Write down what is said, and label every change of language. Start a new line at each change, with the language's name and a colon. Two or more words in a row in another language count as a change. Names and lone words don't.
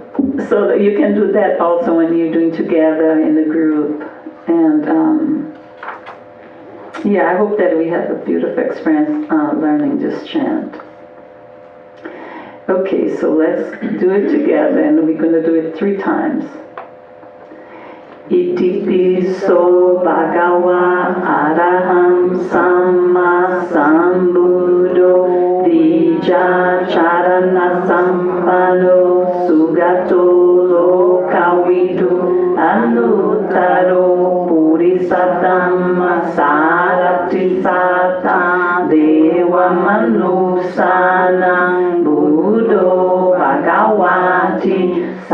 English: So that you can do that also when you're doing together in the group. And I hope that we have a beautiful experience learning this chant. Okay, so let's do it together, and we're going to do it 3 times.
Pali: Iti piso bhagava araham samma sambuddho dija charana sampano sugato lokavidu anuttaro purisatamma sarati sata deva manusana buddho bhagavati